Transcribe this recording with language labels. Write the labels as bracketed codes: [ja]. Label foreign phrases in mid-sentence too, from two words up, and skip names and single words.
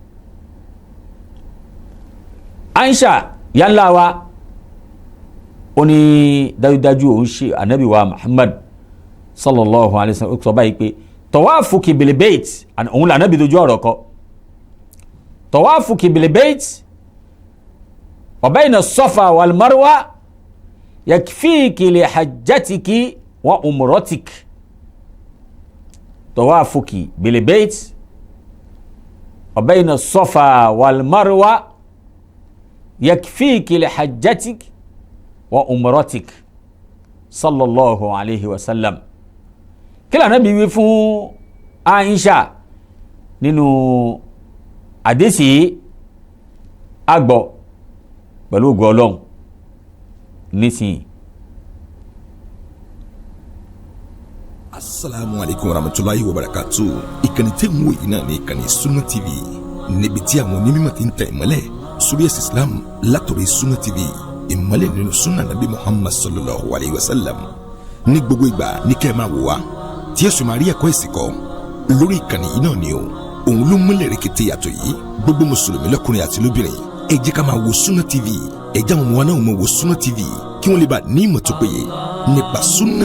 [yo] Aisha yálà wa ó ní dájúdájú òun ṣe Ànábì wa Muhammad [ar] صلى الله عليه وسلم [yo] ó sọ báyìí pé [ar] طوافك بالبيت [yo] òun là Ànábì dojú ọ̀rọ̀ kọ [ar] طوافك بالبيت وبين الصفا والمروة يكفيك لحجتك وعمرتك. طوافك بالبيت وبين الصفا والمروة يكفيك لحجتك وعمرتك صلى الله عليه وسلم. [yo] Kí la Ànábì wí fún Aisha nínú àdísì àgbọ̀ pẹ̀lú ògo Ọlọ́run nísìnyí. [ar] السلام عليكم ورحمة الله وبركاته. [yo] Ìkànnì tẹ́ ń wò yìí náà ní ìkànnì Sunna TV níbi tí àwọn onímọ̀ ti ń tẹ̀ ìmọ́lẹ̀ sórí ẹ̀sìn Islam látọ̀rọ̀ Sunna TV, ìmọ́lẹ̀ nínú [ar] سنة نبي محمد صلى الله عليه وسلم. [yo] Ní gbogbo ìgbà ní kẹ́ ẹ máa wò wá tí ẹ̀sùn máa rí ẹ̀kọ́ ìsìnkọ́ lórí ìkànnì yìí náà ni o. Òun ló múlẹ̀ rẹ̀kẹ̀tẹ̀ yàtọ̀ yìí gbogbo mùsùlùmí lọ́kùnrin àti lóbìnrin ẹ jẹ́ ká máa wo Sunna TV, ẹ jẹ́ àwọn ọmọ wa náà máa wo Sunna TV kí wọ́n lè bá ní ìmọ̀ tó péye nípa sunna.